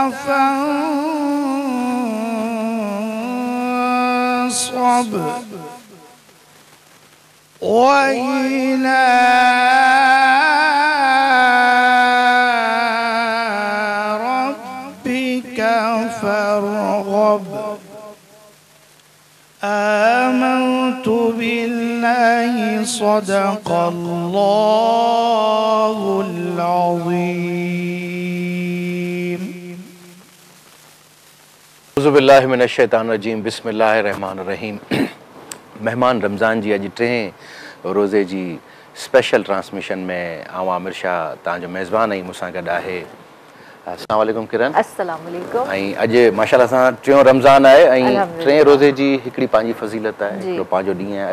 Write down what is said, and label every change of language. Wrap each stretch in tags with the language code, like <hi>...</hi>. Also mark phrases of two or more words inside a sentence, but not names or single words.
<ar>فانصب وإلى فارغب آمنت بالله صدق الله العظيम। أعوذ بالله من الشيطان الرجيم. بسم الله الرحمن الرحيم.</ar> <sd>मेहमान रमज़ान जी अॼु टें रोज़े जी स्पेशल ट्रांसमिशन में आऊं आमिर शाह तव्हांजो मेज़बान ऐं मूंसां गॾु आहे।</sd> <ar>السلام عليكم किरण। السلام عليكم.</ar> <sd>ऐं अॼु माशाअल्लाह सां टियों रमज़ान आहे ऐं टें रोज़े जी हिकिड़ी पंहिंजी फ़ज़ीलत आहे, हिकिड़ो पंहिंजो ॾींहुं आहे।</sd>